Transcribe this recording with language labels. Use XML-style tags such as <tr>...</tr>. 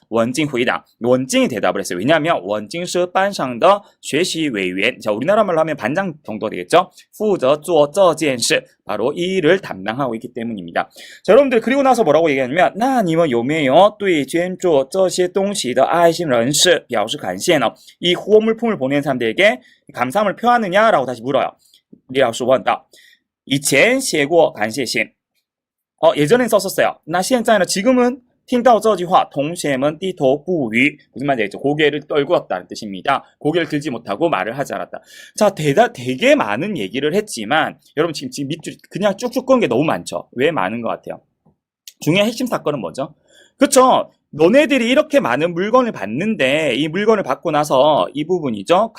<ko>원징 회의다. 원징이 대답을 했어요. 왜냐하면</ko> <zh>원징是班上的学习委员.</zh> <ko>자, 우리나라 말로 하면 반장 정도 되겠죠.</ko> <zh>负责做这件事.</zh> <ko>바로 이 일을 담당하고 있기 때문입니다. 자, 여러분들 그리고 나서 뭐라고 얘기하냐면</ko> <zh>那你们有没有对捐助这些东西的爱心人士表示感谢呢?</zh> <ko>이 후원 물품을 보낸 사람들에게 감사함을 표하느냐라고 다시 물어요.</ko> <zh>李老师问道.以前写过感谢信.</zh> <ko>예전엔 썼었어요.</ko> <zh>那现在呢?</zh> <ko>지금은</ko> <zh>听到这句话同学们低头不语.</zh> <ko>무슨 말인지 알죠? 고개를 떨구었다는 뜻입니다. 고개를 들지 못하고 말을 하지 않았다. 자, 되게 많은 얘기를 했지만 여러분 지금 밑줄 그냥 쭉쭉 끄는 게 너무 많죠? 왜 많은 것 같아요? 중요한 핵심 사건은 뭐죠? 그쵸? 너네들이 이렇게 많은 물건을 받는데 이 물건을 받고 나서 이 부분이죠.</ko>